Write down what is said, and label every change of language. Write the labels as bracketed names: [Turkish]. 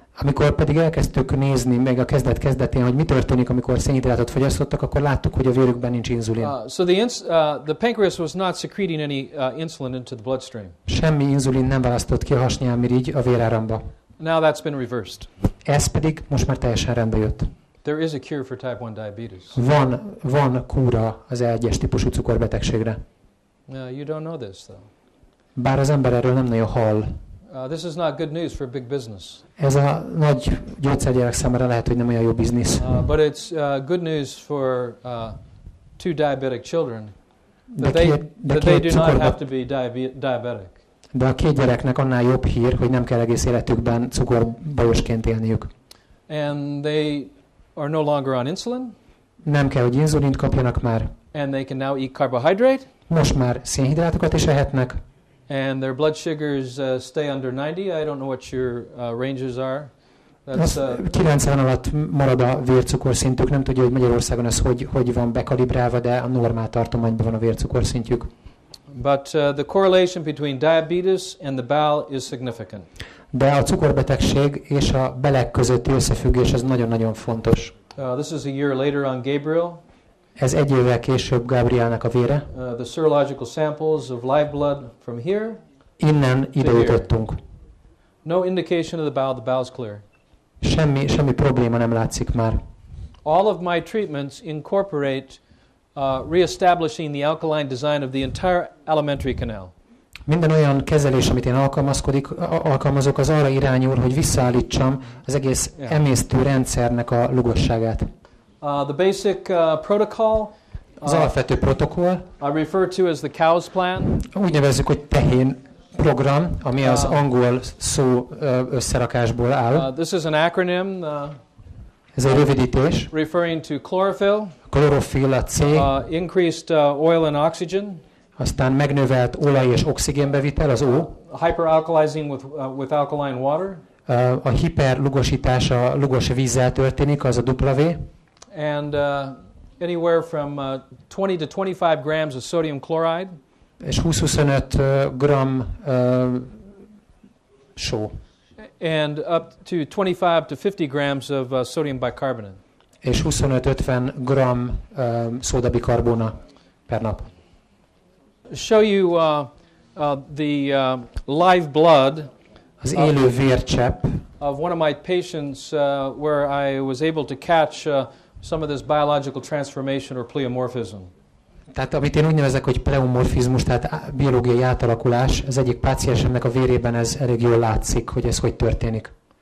[Hungarian] Amikor pedig elkezdtük nézni még a kezdetén, hogy mi történik, amikor szénhidrátot fogyasztottak, akkor láttuk, hogy a vérükben nincs inzulin. [English] So the pancreas was not secreting any insulin into the bloodstream. [Hungarian] Semmi inzulin nem választott ki a hasnyálmirigy a véráramba. [English] Now that's been reversed. [Hungarian] Ez pedig most már teljesen rendbe jött. [English] There is a cure for type 1 diabetes. [Hungarian] Van kúra az E1-es típusú cukorbetegségre. [English] You don't know this though. [Hungarian] Bár az ember erről nem nagyon hall. [English] This is not good news for big business. [Hungarian] Ez a nagy gyógyszergyárak számára lehet, hogy nem olyan jó biznisz. [English] But it's good news for two diabetic children that they do not have to be diabetic. [Hungarian] De a két gyereknek annál jobb hír, hogy nem kell egész életükben cukorbajosként élniük. [English] And they are no longer on insulin. [Hungarian] Nem kell, hogy inzulint kapjanak már. [English] And they can now eat carbohydrate. [Hungarian] Most már szénhidrátokat is ehetnek. [English] And their blood sugars stay under 90. I don't know what your ranges are. That's [Hungarian] 90 alatt marad a vércukorszintük. Nem tudja, hogy Magyarországon ez hogy van bekalibrálva, de a normál tartományban van a vércukorszintjük. [English] But the correlation between diabetes and the bowel is significant. [Hungarian] De a cukorbetegség és a belek közötti összefüggés az nagyon-nagyon fontos. [English] This is a year later on Gabriel. [Hungarian] Ez egy évvel később Gabrielnek a vére. [English] The serological samples of live blood from here. [Hungarian] Innen ide jutottunk. [English] No indication of the bowel is clear. [Hungarian] Semmi probléma nem látszik már. [English] All of my treatments incorporate reestablishing the alkaline design of the entire alimentary canal. [Hungarian] Minden olyan kezelés, amit én alkalmazok, az arra irányul, hogy visszaállítsam az egész emésztő rendszernek a lugosságát. [English] The basic protocol, [Hungarian] az alapvető protokoll, [English] I refer to as the COWS plan. [Hungarian] Úgy nevezzük, hogy tehén program, ami az angol szó összerakásból áll. [English] This is an acronym. [Hungarian] Ez egy rövidítés. [English] Referring to chlorophyll. [Hungarian] Klorofil a C. [English] Increased oil and oxygen. [Hungarian] Aztán megnövelt olaj és oxigénbevitel, az O. [English] Hyperalkalizing with alkaline water. [Hungarian] A hiperlugosítás a lugos vízzel történik, az a W. [English] And anywhere from 20 to 25 grams of sodium chloride. [Hungarian] És 20-25 gram só. [English] And up to 25 to 50 grams of sodium bicarbonate. [Hungarian] És 25-50 gram szódabikarbóna per nap. [English] Show you the live blood. [Hungarian] Az élő vércsepp. [English] Of one of my patients where I was able to catch some of this biological transformation or pleomorphism. [Hungarian] Tehát amit én úgy nevezek, hogy pleomorfizmus, tehát biológiai átalakulás, az egyik páciensemnek a vérében ez elég jól látszik, hogy ez hogy történik.